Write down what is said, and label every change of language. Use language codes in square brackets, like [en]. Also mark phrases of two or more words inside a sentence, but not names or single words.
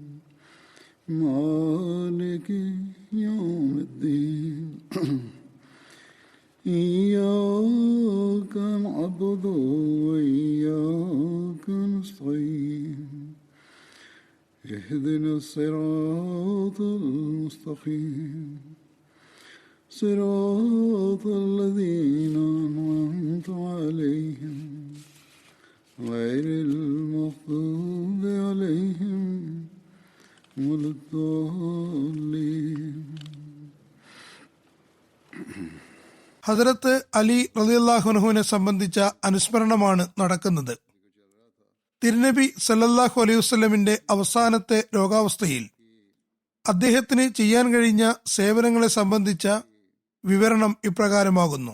[ar] مالك يوم الدين إياك نعبد وإياك نستعين اهدنا الصراط المستقيم صراط الذين أنعمت عليهم غير المغضوب عليهم ولا الضالين. [ml] ഹദരത്ത് അലി [ar] رضي الله عنه [ml] സംബന്ധിച്ച അനുസ്മരണമാണ് നടക്കുന്നത്. തിരുനബി [ar] صلى الله عليه وسلم [ml] അവസാനത്തെ രോഗാവസ്ഥയിൽ അദ്ദേഹത്തിന് ചെയ്യാൻ കഴിഞ്ഞ സേവനങ്ങളെ സംബന്ധിച്ച വിവരണം ഇപ്രകാരമാകുന്നു.